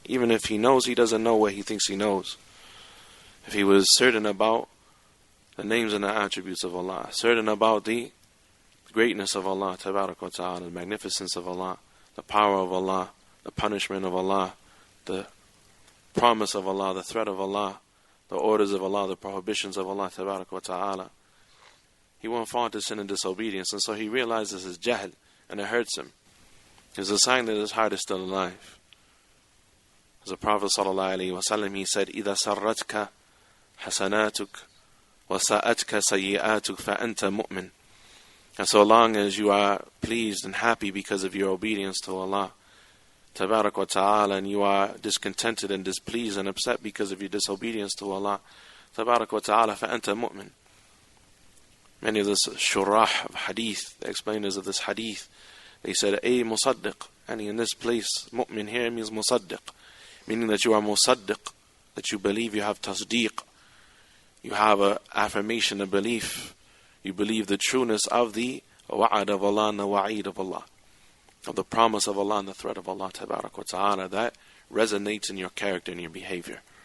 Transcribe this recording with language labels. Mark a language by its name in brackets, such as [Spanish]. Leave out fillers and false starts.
[English] Even if he knows, he doesn't know what he thinks he knows. If he was certain about the names and the attributes of Allah, certain about the greatness of Allah tabarak wa ta'ala, the magnificence of Allah, the power of Allah, the punishment of Allah, the promise of Allah, the threat of Allah, the orders of Allah, the prohibitions of Allah tabarak wa ta'ala, he won't fall into sin and disobedience. And so he realizes his jahl, and it hurts him. It's a sign that his heart is still alive. As the Prophet ﷺ, he said, [Arabic] إِذَا سَرَّتْكَ حَسَنَاتُكَ وَسَأَتْكَ سَيِّئَاتُكَ فَأَنْتَ مُؤْمِنٌ. [English] And so long as you are pleased and happy because of your obedience to Allah tabarak wa ta'ala, and you are discontented and displeased and upset because of your disobedience to Allah tabarak wa ta'ala, [Arabic] فَأَنْتَ مُؤْمِنٌ. [English] Many of the shurah of hadith, the explainers of this hadith, they said, "Ay musaddiq," and in this place, mu'min here means musaddiq, meaning that you are musaddiq, that you believe, you have tasdeeq, you have an affirmation, a belief, you believe the trueness of the wa'ad of Allah and the wa'id of Allah, of the promise of Allah and the threat of Allah tabarak wa ta'ala, that resonates in your character and your behavior.